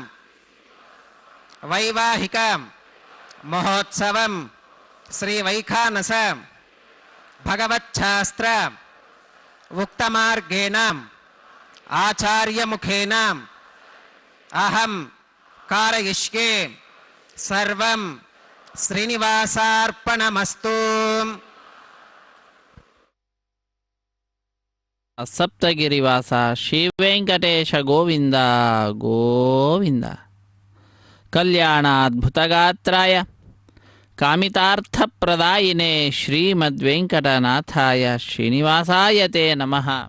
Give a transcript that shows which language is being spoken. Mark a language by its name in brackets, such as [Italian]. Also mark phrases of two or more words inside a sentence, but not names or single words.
[Sanskrit] వైవాహిక మహోత్సవం శ్రీ వైఖానస భగవచ్ఛాస్త్ర ఉక్తమార్గేణ ఆచార్యముఖేన అహం కారయిష్యే సర్వం శ్రీనివాసార్పణమస్తు. ಸಪ್ತಗಿರಿವಾಸ ಶ್ರೀ ವೆಂಕಟೇಶ ಗೋವಿಂದ ಗೋವಿಂದ. ಕಲ್ಯಾಣಾದ್ಭುತಗಾತ್ರಾಯ ಕಾಮಿತಾರ್ಥಪ್ರದಾಯಿನೇ ಶ್ರೀಮದ್ವೆಂಕಟನಾಥಾಯ ಶ್ರೀನಿವಾಸಾಯ ತೇ ನಮಃ.